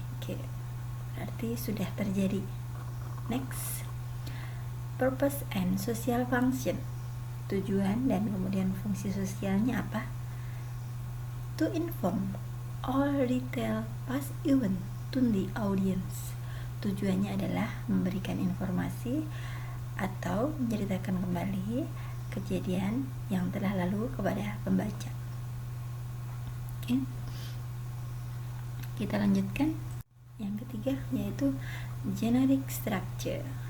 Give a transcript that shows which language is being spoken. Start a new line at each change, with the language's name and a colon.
Indonesian: Oke, berarti sudah terjadi.
English: Next, purpose and social function.
Indonesian: Tujuan dan kemudian fungsi sosialnya apa?
English: To inform or retell past event to the audience.
Indonesian: Tujuannya adalah memberikan informasi atau menceritakan kembali kejadian yang telah lalu kepada pembaca. Oke. Kita lanjutkan yang ketiga, yaitu generic structure.